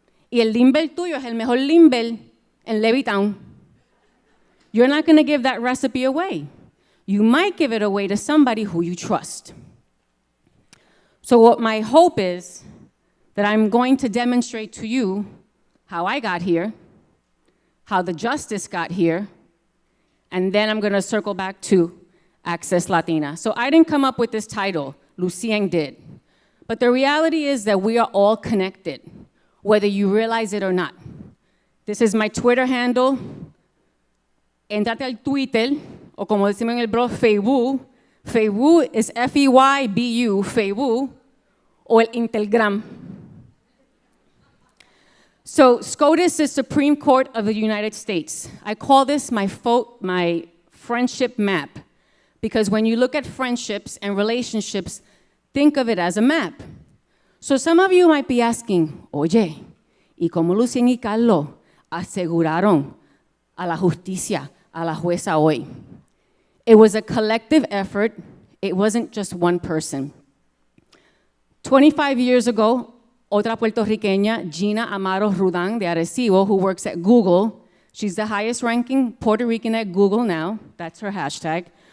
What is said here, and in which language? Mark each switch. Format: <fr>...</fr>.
<es>Y el limber tuyo es el mejor limber en Levittown.</es> <en>You're not going to give that recipe away. You might give it away to somebody who you trust. So what my hope is that I'm going to demonstrate to you how I got here, how the justice got here, and then I'm going to circle back to Access Latina. So I didn't come up with this title, Lucien did. But the reality is that we are all connected, whether you realize it or not. This is my Twitter handle.</en> <es>Entrate al Twitter, o como decimos en el blog, Facebook.</es> <en>Facebook is F-E-Y-B-U, Facebook,</en> <es>o el Intelgram.</es> <en>So SCOTUS is Supreme Court of the United States. I call this my friendship map, because when you look at friendships and relationships, think of it as a map. So some of you might be asking,</en> <es>oye, ¿y cómo Lucien y Carlos aseguraron a la justicia, a la jueza hoy?</es> <en>It was a collective effort. It wasn't just one person. 25 years ago,</en> <es>otra puertorriqueña,</es> <en>Gina Amaro Rudan de Arecibo, who works at Google, she's the highest ranking Puerto Rican at Google now. That's her hashtag.</en>